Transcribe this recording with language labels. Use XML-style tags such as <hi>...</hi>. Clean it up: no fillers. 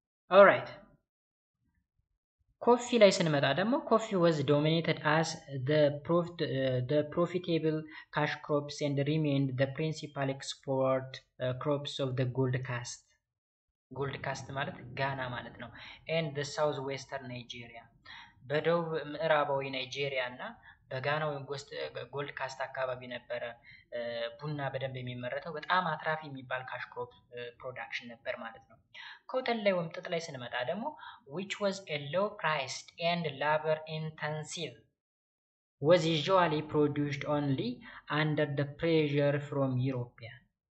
<am>ኦልራይት ኮፊ ላይ ስንመጣ ደግሞ ኮፊ</am> <en>was dominated as the profitable cash crops and remained the principal export crops of the Gold Coast.</en> <am>Gold Coast ማለት ጋና ማለት ነው።</am> <en>and the southwestern Nigeria.</en> <am>በደቡብ ምዕራባዊ ናይጄሪያ እና በጋና ወይም ጎልድ ካስት አካባቢ ነበረ ቡና በደንብ የሚመረተው። በጣም አትራፊ የሚባል ካሽ ክሮፕ ፕሮዳክሽን ነበር ማለት ነው። ኮተን ላይ ወይም ጥጥ ላይ ስንመጣ ደግሞ</am> <en>which was a low priced and labor intensive was usually produced only under the pressure from Europeans.</en>